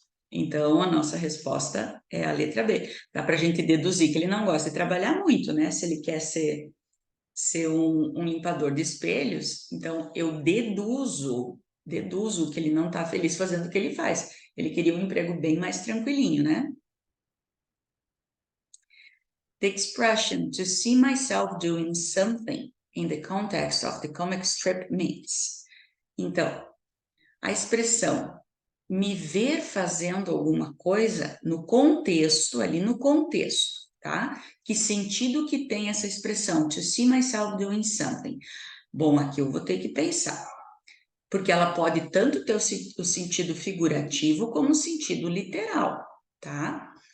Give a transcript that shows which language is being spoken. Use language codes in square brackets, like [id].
[pt] Então, a nossa resposta é a letra B. Dá para a gente deduzir que ele não gosta de trabalhar muito, né? Se ele quer ser um limpador de espelhos, então eu deduzo que ele não está feliz fazendo o que ele faz. Ele queria um emprego bem mais tranquilinho, né? [en] The expression to see myself doing something in the context of the comic strip means. [pt] Então, a expressão me ver fazendo alguma coisa no contexto, ali no contexto, tá? Que sentido que tem essa expressão, [en] to see myself doing something? [pt] Bom, aqui eu vou ter que pensar, porque ela pode tanto ter o sentido figurativo como o sentido literal, tá?